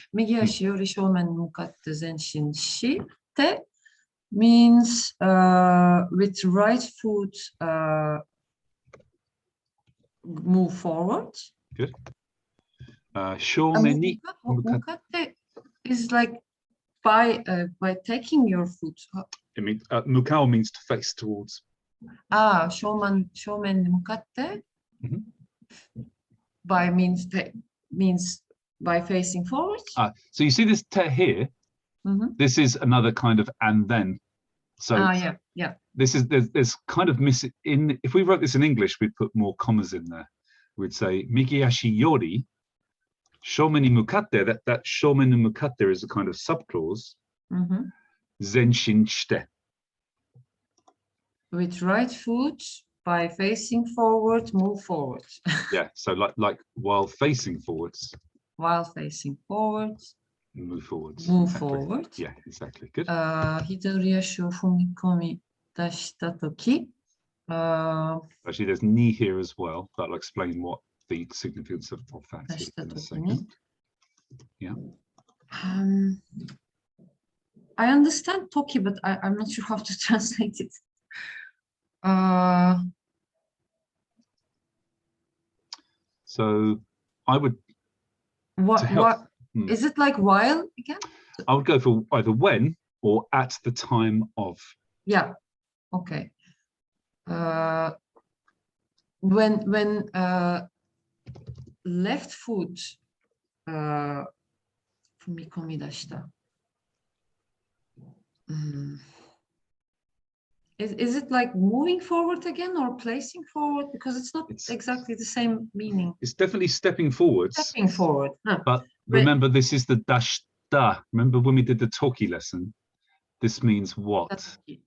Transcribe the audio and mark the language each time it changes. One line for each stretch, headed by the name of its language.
Japanese: 右足より正面に向かって前進して
English: means with right foot move forward. Good.
Japanese: 正面に向かって
English: is like by taking your foot. It means mukao means to face towards.
Japanese: 正面に向かって
English: by means by facing forward. So you see this te here. This is another kind of and then. So yeah. This is there's kind of missing in. If we wrote this in English, we'd put more commas in there. We'd say
Japanese: migiashi yori shomen ni mukatte.
English: That
Japanese: shomen ni mukatte
English: is a kind of subclause.
Japanese: Zenshin shite.
English: With right foot by facing forward, move forward. Yeah. So like while facing forwards. While facing forwards. Move forwards. Move exactly. forward. Yeah, exactly. Good.
Japanese: 左足を踏み込み出したとき。
English: Actually, there's ni here as well. That'll explain what the significance of that is in a second. Yeah. I understand toki, but I'm not sure how to translate it. So I would. What is it like while again? I would go for either when or at the time of. Yeah. Okay. When left foot
Japanese: 踏み込み出した。
English: Is it like moving forward again or placing forward? Because it's not exactly the same meaning. It's definitely stepping forwards. Stepping forward. But remember, this is the dashita. Remember when we did the toki lesson? This means what?